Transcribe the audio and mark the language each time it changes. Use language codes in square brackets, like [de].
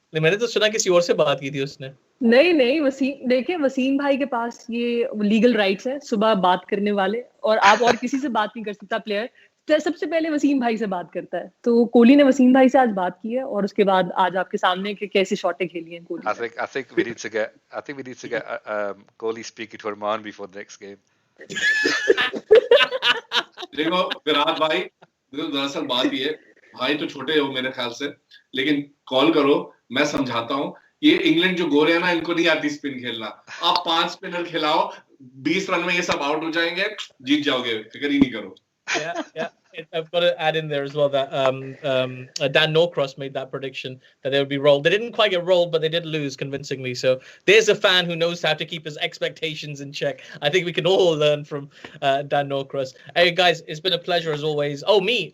[hi] मैंने तो सुना किसी और से बात की थी उसने. नहीं वसीम भाई के पास ये लीगल राइट्स है सुबह बात करने वाले, और आप और किसी से बात नहीं कर सकता प्लेयर. सबसे पहले वसीम भाई से बात करता है, तो कोहली ने वसीम भाई से आज बात की है और उसके बाद आज आपके सामने कि कैसे शॉटें खेली हैं Kohli. [en] I think we need to get Kohli speaking to Arman before the next game. [hi] देखो विराट भाई, दरअसल बात ये, भाई तो छोटे हो मेरे ख्याल से, लेकिन कॉल करो, मैं समझाता हूँ. ये इंग्लैंड जो गोरे हैं ना, इनको नहीं आती स्पिन खेलना. आप 5 स्पिनर खिलाओ, 20 रन में ये सब आउट हो जाएंगे, जीत जाओगे, फिक्र ही नहीं करो. [en] Yeah. I've got to add in there as well that Dan Norcross made that prediction that they would be rolled. They didn't quite get rolled, but they did lose convincingly. So there's a fan who knows how to keep his expectations in check. I think we can all learn from Dan Norcross. Hey guys, it's been a pleasure as always. Oh, me.